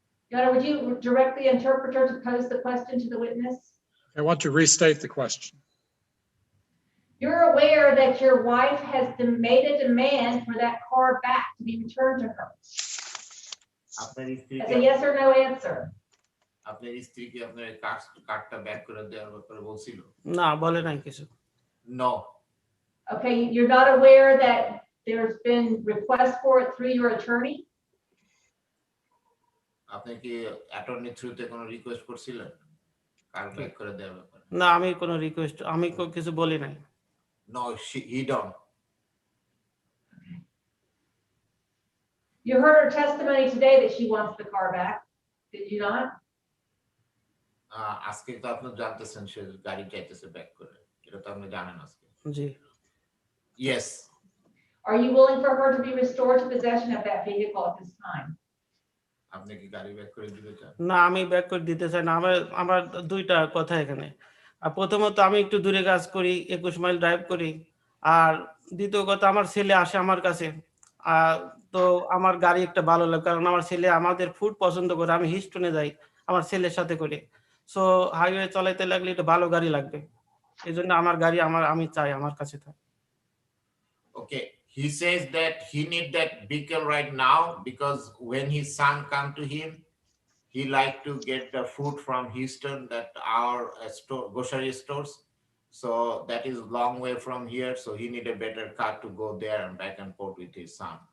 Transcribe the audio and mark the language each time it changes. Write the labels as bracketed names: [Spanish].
[English] Your Honor, would you direct the interpreter to pose the question to the witness? I want to restate the question. You're aware that your wife has made a demand for that car back to be returned to her? [Bangla] আপনার [English] That's a [Bangla] স্ত্রীকে [English] yes or no answer. [Bangla] আপনার স্ত্রীকে আপনার কার্ডটা back করে দেওয়ার ব্যাপারে বলছিল? না, বলে নাই কিছু। [English] No. Okay, you're not aware that there's been requests for it through your attorney? [Bangla] আপনি কি অ্যাটর্নি থ্রুতে কোনো রিকোয়েস্ট করছিলেন কার ব্যাক করে দেওয়ার ব্যাপারে? না আমি কোনো রিকোয়েস্ট আমি কিছু বলি নাই। [English] No, he don't. You heard her testimony today that she wants the car back, did you not? [Bangla] আজকে তো আপনি জানতেছেন সে গাড়ি চাইতেছে ব্যাক করে, এটা তো আপনি জানেন আজকে। জি। [English] Yes. Are you willing for her to be restored to possession of that vehicle at this time? [Bangla] আপনি কি গাড়ি ব্যাক করে দিতে চান? না আমি ব্যাক করে দিতে চাই না। আমার দুইটা কথা এখানে। আর প্রথমত আমি একটু দূরে কাজ করি, 21 মাইল ড্রাইভ করি। আর দ্বিতীয় কথা আমার ছেলে আসে আমার কাছে। তো আমার গাড়ি একটা ভালো লাগে, কারণ আমার ছেলে আমাদের ফুড পছন্দ করে। আমি হিস্টনে যাই আমার ছেলের সাথে করে। সো হাইওয়ে চালাইতে লাগলে একটু ভালো গাড়ি লাগবে। এই জন্য আমার গাড়ি আমি চাই আমার কাছে থাকে। [English] Okay, he says that he need that vehicle right now because when his son come to him, he like to get the food from Houston, that our store, grocery stores. So that is long way from here. So he need a better car to go there and back and forth with his son.